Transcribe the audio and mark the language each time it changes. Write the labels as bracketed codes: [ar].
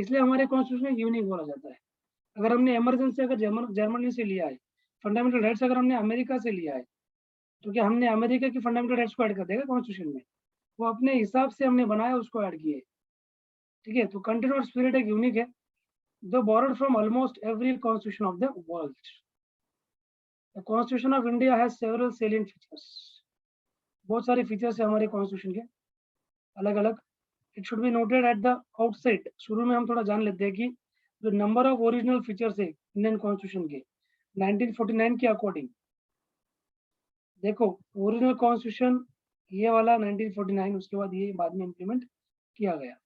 [hi] इसलिए हमारे constitution unique बोला जाता है। अगर हमने इमरजेंसी अगर जर्मनी से लिया है, फंडामेंटल राइट्स अगर हमने अमेरिका से लिया है, तो क्या हमने अमेरिका की फंडामेंटल राइट्स को ऐड कर देगा कॉन्स्टिट्यूशन में? वो अपने हिसाब से हमने बनाया, उसको ऐड किए, ठीक है। तो कंटेंट और स्पिरिट एक यूनिक है, जो [en] borrowed from almost every constitution of the world. The Constitution of India has several salient features. [hi] बहुत सारे फीचर्स है हमारे कॉन्स्टिट्यूशन के अलग अलग। [en] it should be noted at the outset, [hi] शुरू में हम थोड़ा जान लेते हैं कि जो नंबर ऑफ ओरिजिनल फीचर्स है इंडियन कॉन्स्टिट्यूशन के 1949 के अकॉर्डिंग, देखो ओरिजिनल कॉन्स्टिट्यूशन ये वाला 1949, उसके बाद ये बाद में इम्प्लीमेंट किया गया।